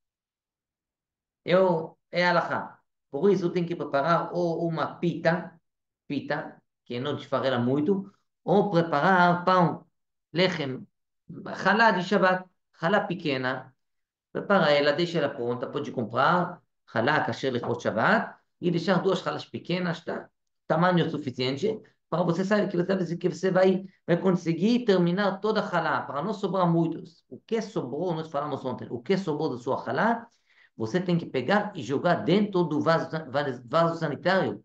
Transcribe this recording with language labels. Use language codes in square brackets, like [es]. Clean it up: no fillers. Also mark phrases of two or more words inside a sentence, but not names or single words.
[pt] É alahá. Por isso, tem que preparar ou uma pita, que não desfarela muito, ou preparar pão, lechem, chalá de Shabbat, chalá pequena. Prepara ela, deixa ela pronta, pode comprar [he] חלה כשר [pt] lechot Shabbat e deixar duas halas pequenas, tá? Tamanho suficiente para você saber que você vai conseguir terminar toda a halá, para não sobrar muitos. O que sobrou, nós falamos ontem, o que sobrou da sua halá, você tem que pegar e jogar dentro do vaso sanitário.